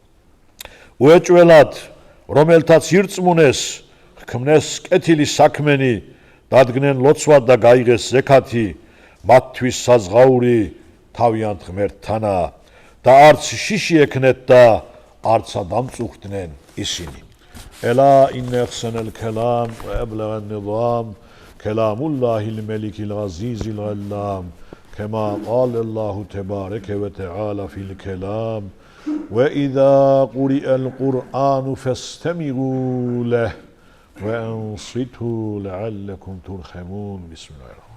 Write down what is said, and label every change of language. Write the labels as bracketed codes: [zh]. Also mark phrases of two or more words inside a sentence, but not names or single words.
[ka] უეჭველად, რომელთაც ირწმუნეს, ჰქმნეს კეთილი საქმენი, დადგნენ ლოცვად და გაიღეს ზექათი, მათთვის საზღაური თავიანთ ღმერთთანაა და არც შიში ექნეთ და არცა დამწუხდნენ ისინი. [ar] ألا إن أحسن الكلام وأبلغ النظام كلام الله الملك العزيز العلام كما قال الله تبارك وتعالى في الكلام وإذا قرئ القرآن فاستمعوا له وأنصتوا لعلكم ترحمون بسم الله الرحمن الرحيم